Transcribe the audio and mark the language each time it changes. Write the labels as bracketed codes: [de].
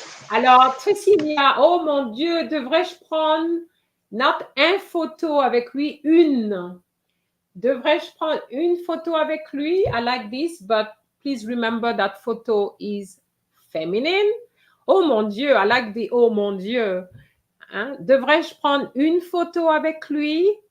[fr] Alors, Tricilia, oh mon Dieu, devrais-je prendre [en] not [fr] un photo avec lui, une? Devrais-je prendre une photo avec lui? [en] I like this, but please remember that photo is feminine. [fr] Oh mon Dieu, [en] I like the [fr] oh mon Dieu. Hein? Devrais-je prendre une photo avec lui?